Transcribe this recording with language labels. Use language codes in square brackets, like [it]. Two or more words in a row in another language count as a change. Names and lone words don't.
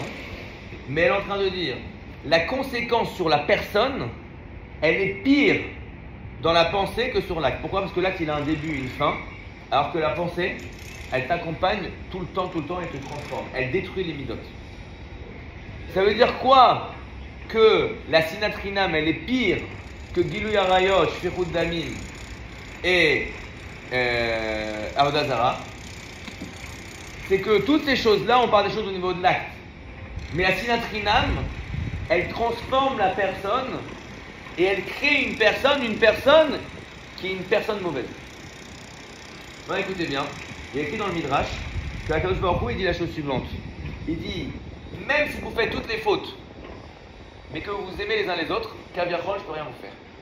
[fr] Mais elle est en train de dire, la conséquence sur la personne, elle est pire dans la pensée que sur l'acte. Pourquoi? Parce que l'acte il a un début, une fin, alors que la pensée, elle t'accompagne tout le temps et te transforme. Elle détruit les midotes. Ça veut dire quoi? Que la [he] שנאת חינם, [fr] elle est pire que [he] גילוי עריות, שפיכות דמים [fr] et [he] עבודה זרה. [fr] C'est que toutes ces choses-là, on parle des choses au niveau de l'acte. Mais la [he] שנאת חינם, [fr] elle transforme la personne et elle crée une personne qui est une personne mauvaise. Bon, écoutez bien, il y a écrit dans le Midrash que la [he] קדוש ברוך הוא, [fr] il dit la chose suivante. Il dit, même si vous faites toutes les fautes, mais que vous vous aimez les uns les autres, Kaviachol, je peux rien vous faire.